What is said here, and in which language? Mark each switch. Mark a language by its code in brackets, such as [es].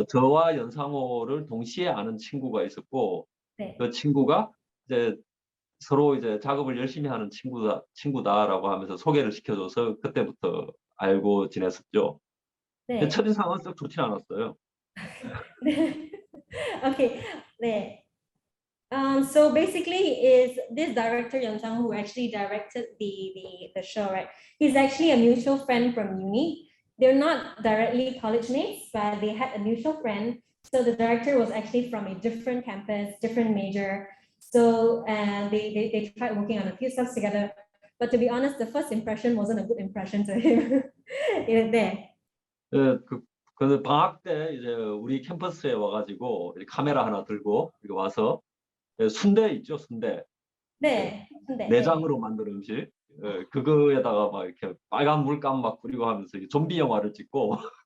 [ko] 저와 연상호를 동시에 아는 친구가 있었고 네. 그 친구가 이제 서로 이제 작업을 열심히 하는 친구다라고 하면서 소개를 시켜줘서 그때부터 알고 지냈었죠. 네. 첫인상은 썩 좋지 않았어요. Okay. 네. [en] So basically, is this director Yeon Sang-ho who actually directed the show, right? He's actually a mutual friend from uni. They're not directly college mates, but they had a mutual friend. So the director was actually from a different campus, different major. So they tried working on a few stuff together. But to be honest, the first impression wasn't a good impression to him. there. [ko] 그 방학 때 이제 우리 캠퍼스에 와가지고 카메라 하나 들고 이렇게 와서 순대 있죠, 순대. 네. 내장으로 만든 음식. 그거에다가 막 이렇게 빨간 물감 막 뿌리고 하면서 좀비 영화를 찍고